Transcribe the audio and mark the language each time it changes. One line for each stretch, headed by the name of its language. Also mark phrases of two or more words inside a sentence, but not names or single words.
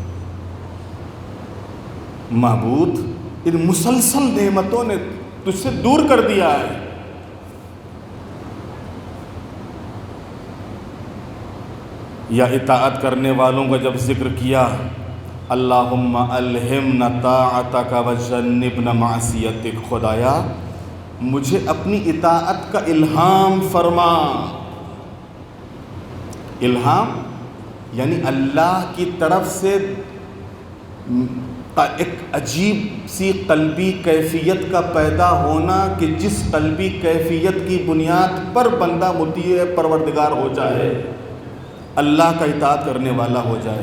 Urdu: معبود، ان مسلسل نعمتوں نے تجھ سے دور کر دیا ہے۔ یا اطاعت کرنے والوں کا جب ذکر کیا،
Arabic: اللہم الہمنا طاعتک وجنبنا معصیتک،
Urdu: خدایا مجھے اپنی اطاعت کا الہام فرما۔ الہام یعنی اللہ کی طرف سے ایک عجیب سی قلبی کیفیت کا پیدا ہونا کہ جس قلبی کیفیت کی بنیاد پر بندہ مطیع پروردگار ہو جائے، اللہ کا اطاعت کرنے والا ہو جائے۔